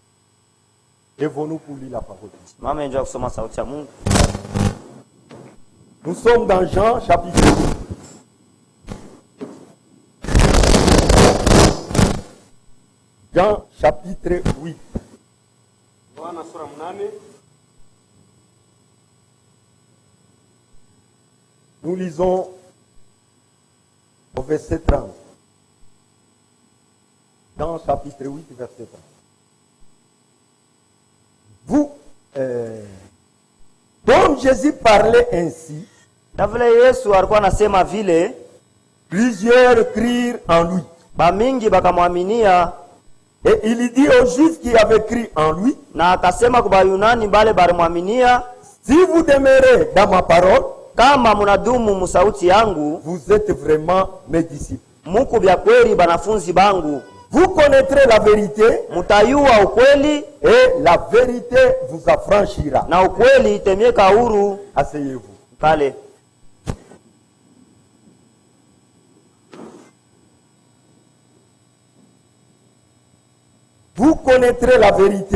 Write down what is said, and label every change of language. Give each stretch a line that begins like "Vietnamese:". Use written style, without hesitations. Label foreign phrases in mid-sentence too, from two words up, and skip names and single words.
French: Lèvons-nous pour lire la parole.
Swahili: Mama njoo kusoma sauti ya Mungu.
French: Nous sommes dans Jean chapitre 8. Jean chapitre 8. Nous lisons au verset 30. Dans chapitre 8, verset 30. Vous, comme Jésus parlait ainsi,
Swahili: na vile Yesu alikuwa anasema vile,
French: plusieurs crurent en lui.
Swahili: bamingi bakamwaminia.
French: Et il dit aux Juifs qui avaient cru en lui,
Swahili: na akasema kwa Yunani bale balimwaminia,
French: si vous demeurez dans ma parole,
Swahili: kama munadumu musauti yangu,
French: vous êtes vraiment mes disciples.
Swahili: muko bya kweli banafunzi bangu.
French: Vous connaîtrez la vérité,
Swahili: mutayua ukweli,
French: et la vérité vous affranchira.
Swahili: na ukweli itemieka huru.
French: Asseyez-vous.
Swahili: Pale
French: vous connaîtrez la vérité,